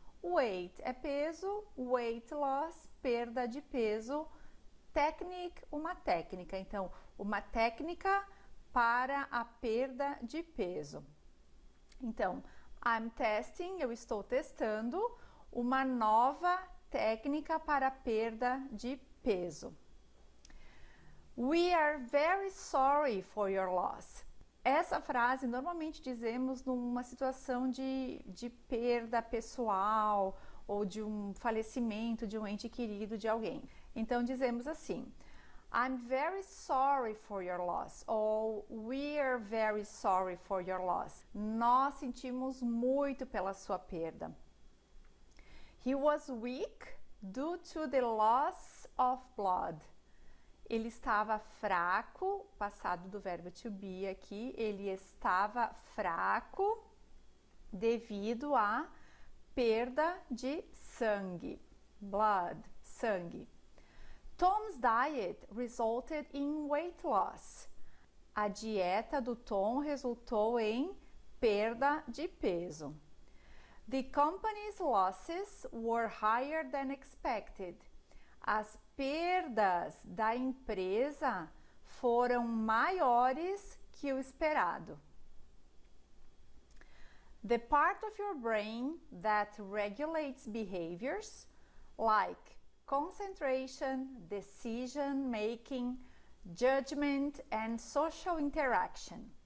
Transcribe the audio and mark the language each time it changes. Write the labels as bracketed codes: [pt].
[pt] Weight é peso, [en] weight loss, [pt] perda de peso, technique, uma técnica. Então, uma técnica para a perda de peso. Então, [en] I'm testing, [pt] eu estou testando uma nova técnica para a perda de peso. [en] We are very sorry for your loss. [pt] Essa frase normalmente dizemos numa situação de perda pessoal ou de um falecimento de um ente querido de alguém. Então dizemos assim: [en] I'm very sorry for your loss, ou we are very sorry for your loss. [pt] Nós sentimos muito pela sua perda. [en] He was weak due to the loss of blood. [pt] Ele estava fraco, passado do verbo to be aqui, ele estava fraco devido à perda de sangue. Blood, sangue. [en] Tom's diet resulted in weight loss. [pt] A dieta do Tom resultou em perda de peso. [en] The company's losses were higher than expected. [pt] As perdas da empresa foram maiores que o esperado. [en] The part of your brain that regulates behaviors, like concentration, decision making, judgment and social interaction.